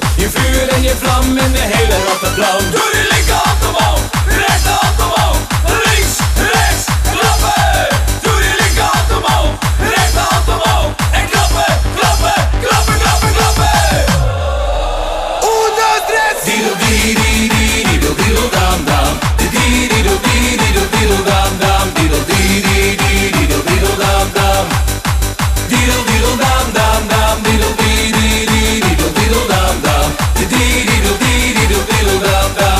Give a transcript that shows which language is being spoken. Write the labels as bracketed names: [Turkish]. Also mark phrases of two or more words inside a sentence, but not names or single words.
[Dutch] Je vuur en je vlam en de hele rattenplan. Doe die linkerhand omhoog, de rechterhand omhoog. Links, rechts, klappen. Doe die linkerhand omhoog, de rechterhand omhoog. En klappen, klappen, klappen, klappen, klappen. [Spanish] Uno, tres. Diddle dee dee dee diddle diddle dam dam. Diddle diddle dee diddle diddle dam dam. Diddle dee dee dee diddle diddle dam dam. Diddle diddle dam dam dam. Diddle dee dee dee diddle diddle dam dam. Diddle diddle dee diddle diddle dam dam.